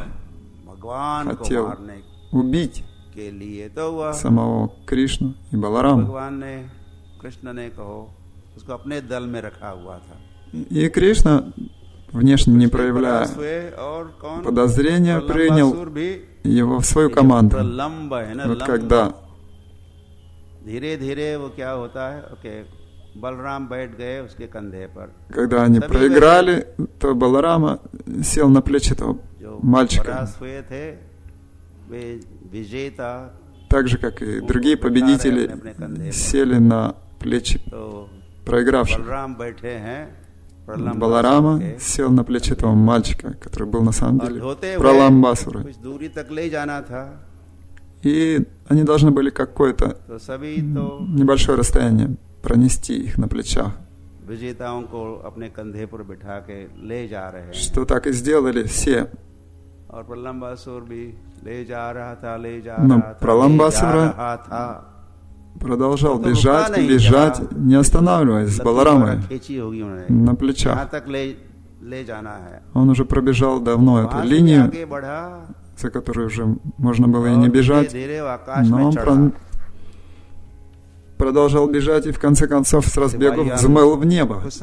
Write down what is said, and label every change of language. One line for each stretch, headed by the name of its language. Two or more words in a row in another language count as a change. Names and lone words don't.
Russian: Хотел убить самого Кришну и Балараму. И Кришна, внешне не проявляя подозрения, принял его в свою команду. Вот когда
Hindi: धीरे धीरे वो क्या होता है, ओके, बलराम बैठ गए उसके कंधे पर.
Russian: Когда они проиграли, то Баларама сел на плечи этого мальчика.
Hindi: हुए थे वे विजेता,
Russian: Так же, как и другие победители, сели на плечи проигравших.
Hindi: बलराम बैठे हैं,
Russian: Баларама сел на плечи этого мальчика, который был на самом деле Праламбасурой.
Hindi: कुछ दूरी तक ले जाना था.
Russian: И они должны были какое-то небольшое расстояние пронести их на плечах.
Hindi: विजेताओं को अपने कंधे पर बिठा के ले जा रहे हैं.
Russian: Что так и сделали все.
Hindi: और प्रलंबासुर भी ले जा रहा था,
Russian: Но Праламбасура продолжал бежать, не останавливаясь с Баларамой на плечах. Он уже пробежал давно эту линию, за которой уже можно было и не бежать, но он продолжал бежать и в конце концов с разбегу взмыл в небо.